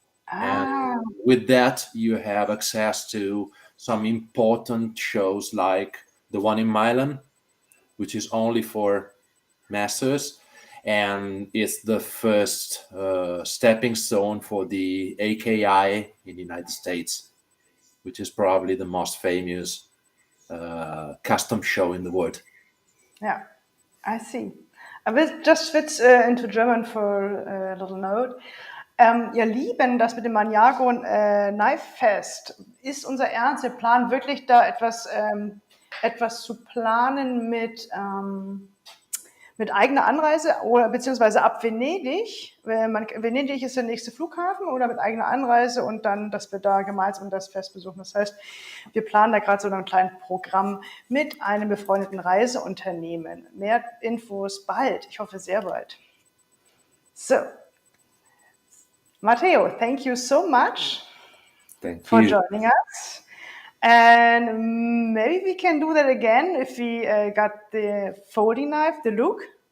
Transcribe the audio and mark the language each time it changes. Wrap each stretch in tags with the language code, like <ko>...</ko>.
<en>And with that, you have access to some important shows like the one in Milan, which is only for masters, and it's the first stepping stone for the AKI in the United States, which is probably the most famous custom show in the world. Yeah, I see. I will just switch into German for a little note.</en> <de>Ihr Lieben, das mit dem Maniago Knife Fest ist unser Ernst. Wir planen wirklich da etwas zu planen mit eigener Anreise oder beziehungsweise ab Venedig. Venedig ist der nächste Flughafen, oder mit eigener Anreise und dann, dass wir da gemeinsam das Fest besuchen. Das heißt, wir planen da gerade so ein kleines Programm mit einem befreundeten Reiseunternehmen. Mehr Infos bald. Ich hoffe sehr bald.</de> <en>So, Matteo, thank you so much for joining us. And maybe we can do that again if we got the folding knife, the look.</en>